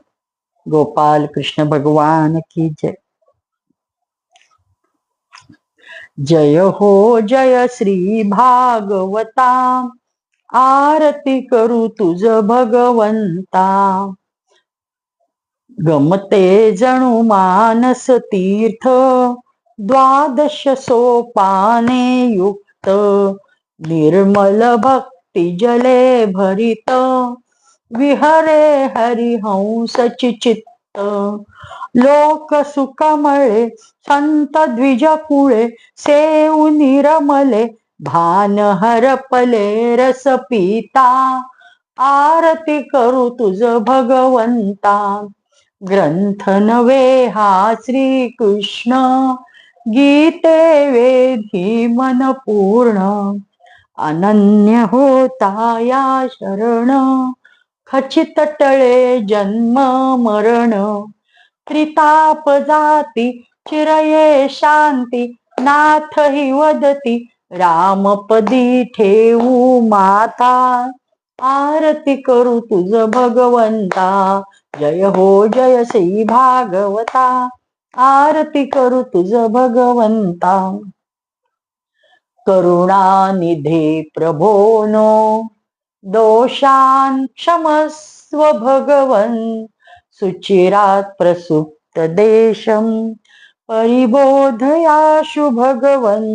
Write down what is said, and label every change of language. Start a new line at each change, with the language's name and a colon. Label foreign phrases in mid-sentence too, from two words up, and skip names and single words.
Hindi: गोपाल कृष्ण भगवान की जय.
Marathi: जय हो जय श्री भागवता, आरती करू तुझ भगवंता. गमते जणू मानस तीर्थ, द्वादश सोपाने युक्त. निर्मल भक्ती जले भरित, विहरे हरिहंस चित्त. लोक सुखमळे संत द्विज कुळे, सेऊ निरमले भान हरपले रस पिता. आरती करू तुझ भगवंता. ग्रंथ नवे हा श्री कृष्ण, गीते वेधी मन पूर्ण. अनन्य होता या शरण, खचित टळे जन्म मरण. त्रिताप जाती चिरये शांती, नाथ हि वदती रामपदी ठेवू माता. आरती करू तुझ भगवंता. जय हो जय श्री भागवता, आरती करू तुझ भगवंता.
Sanskrit: करुणानिधे प्रभोनो, दोषान् क्षमस्व भगवन्. सुचिरात् प्रसुप्त देशं, परिबोधयाशु भगवन्.